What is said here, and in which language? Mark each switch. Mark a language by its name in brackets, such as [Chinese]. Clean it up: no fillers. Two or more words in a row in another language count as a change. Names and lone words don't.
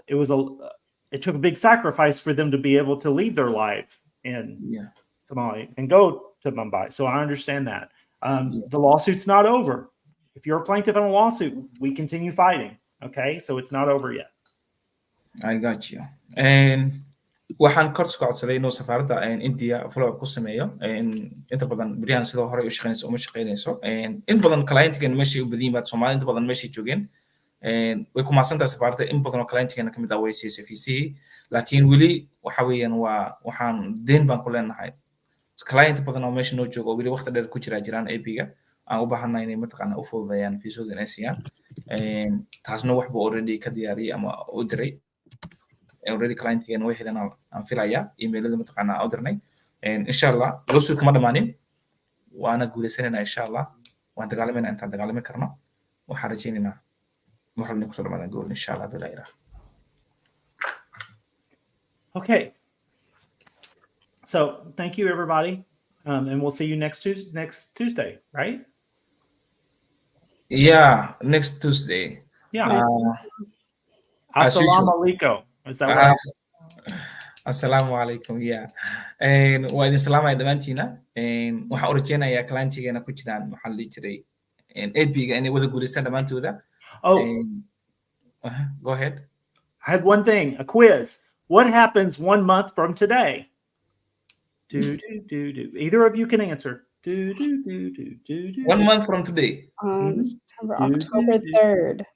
[English] It took a big sacrifice for them to be able to leave their life in Somali and go to Mumbai. So I understand that. The lawsuit's not over. If you're a plaintiff in a lawsuit, we continue fighting. Okay, so it's not over yet. I got you. [Somali] And waxaan kor soo codsaday inuu safaaradda India [English] follow up [Somali] ku sameeyo inta badan beryahan sidoo hore u shaqeynayso uma shaqeynayso in badan clientgan meeshay u badiyeen baad Soomaali inta badan meeshay joogeen way ku maasantahay safaaradda in badan oo clientgan kamid ah way siisay fiisii laakiin weli waxa weeyaan waxaan deen baan ku leenahay client badan oo meesha noo joogo weli waqti dheer ku jiraan AP-ga aan u baahanahay inay mataqaana u fududeeyaan fiisooda inay siiyaan taasna waxba already ka diyaariyay ama u diray already client-gan way heleen aan filayaa emailada mataqaana u dirnay [Arabic] insha Allah [Somali] lawsuit kama dhamaanin waana guuleysanaynaa [Arabic] insha Allah [Somali] waan dagaalamayna intaan dagaalami karno waxaan rajaynaynaa waxaan ku soo dhamaadaan gool [Arabic] insha Allah [Somali] dalaira. [English] Okay. So thank you everybody, and we'll see you next Tuesday, right? Yeah, next Tuesday. Yeah. [Arabic] Assalamu alaikum. [English] Is that right? [Arabic] Assalamu alaikum. [English] Yeah. [Somali] Waa idin salaamaya dhammaantiina waxaan u rajaynayaa client-geena ku jiraan maxaa la dhihi jiray AP-ga inay wada guuleystaan dhammaantooda. [English] Go ahead. I had one thing, a quiz. What happens 1 month from today? Either of you can answer. 1 month from today. October 3rd.